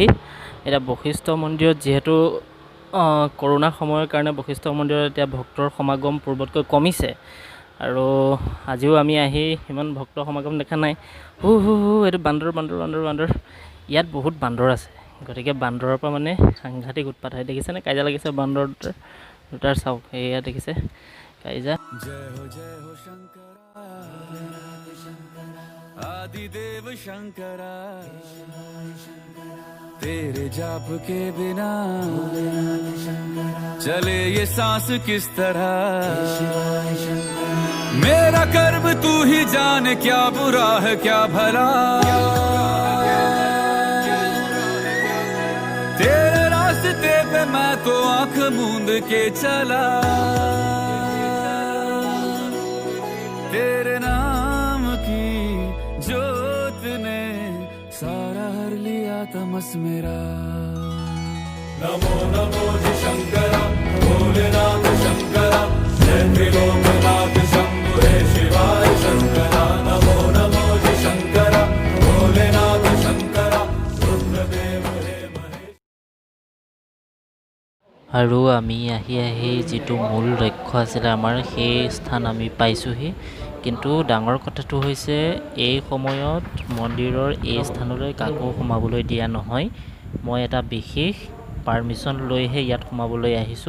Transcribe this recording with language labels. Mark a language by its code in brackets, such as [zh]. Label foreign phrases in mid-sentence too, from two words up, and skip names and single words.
[as] এতিয়া বশিষ্ঠ মন্দিৰত যিহেতু কৰোণা সময়ৰ কাৰণে বশিষ্ঠ মন্দিৰত এতিয়া ভক্তৰ সমাগম পূৰ্বতকৈ কমিছে। আৰু আজিও আমি আহি ইমান ভক্তৰ সমাগম দেখা নাই। এইটো বান্দৰ। ইয়াত বহুত বান্দৰ আছে, গতিকে বান্দৰৰ পৰা মানে সাংঘাতিক উৎপাত হয়। দেখিছেনে কাজিয়া লাগিছে বান্দৰ দুটাৰ? চাওক, এয়া দেখিছে কাজিয়া। [hi] आदिदेव शंकरा, तेरे जाप के बिना चले ये सांस किस तरह। मेरा कर्म तू ही जाने, क्या बुरा है क्या भला। तेरे रास्ते पे मैं तो आंख मूंद के चला, तेरे नाम की जोत ने सारा हर लिया तमस मेरा। नमो नमो जी शंकरा, भोलेनाथ शंकरा, जय त्रिलोकनाथ शंभु हे शिवाय शंकरा। नमो नमो जी शंकरा, भोलेनाथ शंकरा, रुद्रदेव हे महेश। [as] আৰু আমি আহি যিটো মূল লক্ষ্য আছিলে আমাৰ, সেই স্থান আমি পাইছোঁহি। কিন্তু ডাঙৰ কথাটো হৈছে এই সময়ত মন্দিৰৰ এই স্থানলৈ কাকো সোমাবলৈ দিয়া নহয়। মই এটা বিশেষ পাৰ্মিশ্যন লৈহে ইয়াত সোমাবলৈ আহিছোঁ।